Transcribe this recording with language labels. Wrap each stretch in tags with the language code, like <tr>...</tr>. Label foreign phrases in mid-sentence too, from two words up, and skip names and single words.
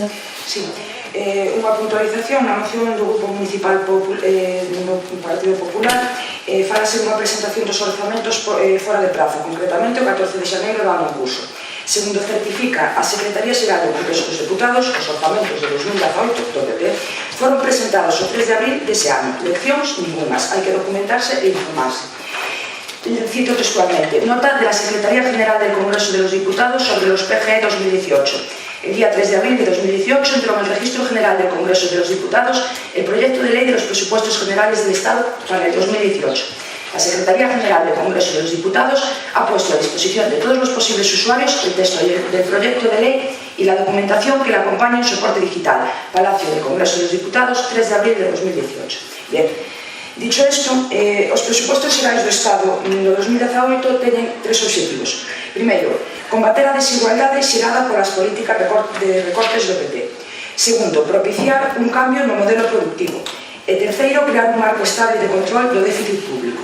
<gl>Sí, unha puntualización na moción do Grupo Municipal do Partido Popular, falase unha presentación dos orzamentos fora de prazo, concretamente o 14 de xaneiro do ano en curso. Segundo certifica a Secretaría Xeral do Congreso dos Deputados, os orzamentos de 2018 do PP foron presentados o 3 de abril dese ano. Leccións ningunas, hai que documentarse e informarse. Cito textualmente:</gl> <es>nota de la Secretaría General del Congreso de los Diputados sobre los PGE 2018. El día 3 de abril de 2018 entró en el Registro General del Congreso de los Diputados el proyecto de ley de los presupuestos generales del Estado para el 2018. La Secretaría General del Congreso de los Diputados ha puesto a disposición de todos los posibles usuarios el texto del proyecto de ley y la documentación que le acompaña en soporte digital. Palacio del Congreso de los Diputados, 3 de abril de 2018. Bien, dicho esto,</es> <gl>os presupostos xerais do Estado no 2018 teñen tres obxectivos. Primeiro, combater a desigualdade xerada polas políticas de recortes do PP. Segundo, propiciar un cambio no modelo productivo. E terceiro, crear un marco estable de control do déficit público.</gl>